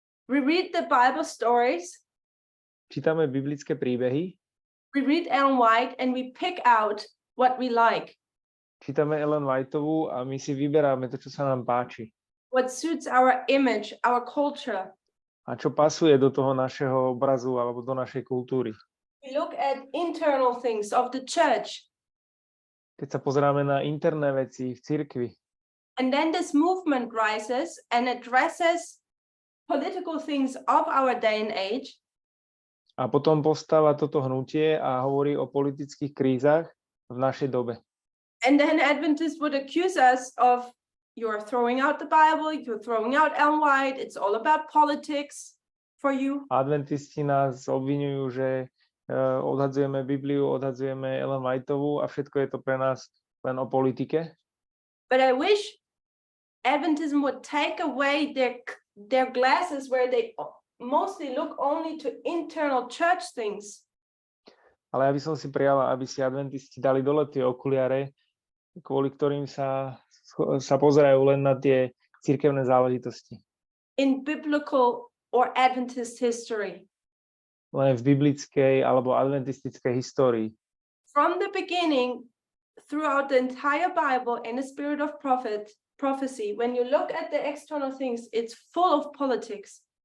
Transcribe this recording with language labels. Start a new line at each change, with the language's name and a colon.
English: We read the Bible stories.
Slovak: Čítame biblické príbehy.
English: We read Ellen White and we pick out what we like.
Slovak: Čítame Ellen Whiteovú a my si vyberáme to, čo sa nám páči.
English: What suits our image, our culture.
Slovak: A čo pasuje do toho našeho obrazu alebo do našej kultúry.
English: We look at internal things of the church.
Slovak: Keď sa pozeráme na interné veci v cirkvi.
English: And then this movement rises and addresses political things of our day and age.
Slovak: A potom postáva toto hnutie a hovorí o politických krízach v našej dobe.
English: And then Adventists would accuse us of you're throwing out the Bible, you're throwing out Ellen White, it's all about politics for you.
Slovak: Adventisti nás obviňujú, že odhadzujeme Bibliu, odhadzujeme Ellen Whiteovú a všetko je to pre nás len o politike.
English: But I wish Adventism would take away their glasses where they mostly look only to internal church things.
Slovak: Ale ja by som si prijala, aby si adventisti dali dole tie okuliare, kvôli ktorým sa pozerajú len na tie cirkevné záležitosti.
English: In biblical or Adventist history.
Slovak: Len v biblickej alebo adventistickej histórii.
English: From the beginning, throughout the entire Bible and the spirit of prophecy, when you look at the external things, it's full of politics.